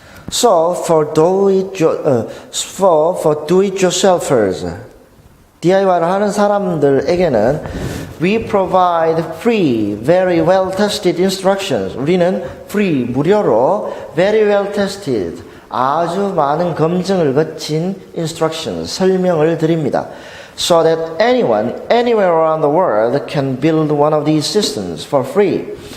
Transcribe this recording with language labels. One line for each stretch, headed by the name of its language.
English: So for do-it-yourselfers,
Korean: DIY를 하는 사람들에게는
English: we provide free, very well-tested instructions.
Korean: 우리는 free, 무료로 very well-tested, 아주 많은 검증을 거친 instructions, 설명을 드립니다.
English: So that anyone, anywhere around the world can build one of these systems for free.